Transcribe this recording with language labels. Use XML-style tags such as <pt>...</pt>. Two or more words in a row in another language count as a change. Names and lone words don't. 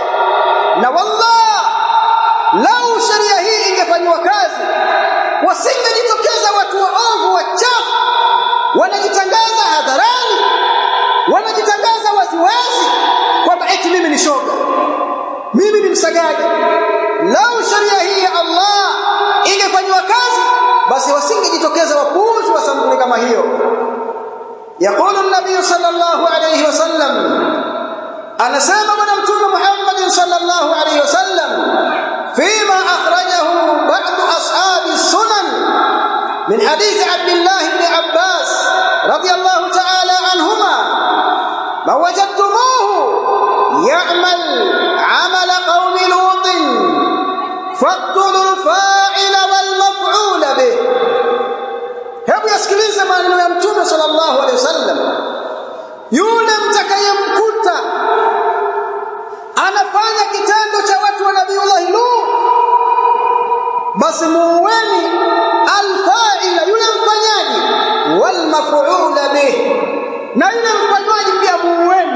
<sw>Na wallah, lau sheria hii ingefanywa kazi, wasingejitokeza watu waovu wachafu wanajitangaza hadharani, wanajitangaza waziwazi kwamba eti mimi ni shoga, mimi ni msagaji. Lau sheria hii ya Allah ingefanywa kazi, basi wasingejitokeza wapuuzi wa sampuli kama hiyo.</sw> <ar>يقول النبي صلى الله عليه وسلم,</ar> <sw>anasema Bwana Mtume Muhammad</sw> <ar>صلى الله عليه وسلم فيما أخرجه بعض أصحاب السنن من حديث عبد الله بن عباس رضي الله تعالى عنهما، ما وجدتموه يعمل عمل قوم لوط فاقتلوا الفاعل والمفعول به.</ar> <sw>Hebu yasikilize maneno ya Mtume</sw> <ar>صلى الله عليه وسلم,</ar> <sw>yule mtakayemkuta anafanya kitendo cha watu wa Nabiyullah Lut, basi muueni al-fa'ila, yule mfanyaji,</sw> <ar>والمفعول به,</ar> <sw>na yule mfanywaji pia muueni.</sw>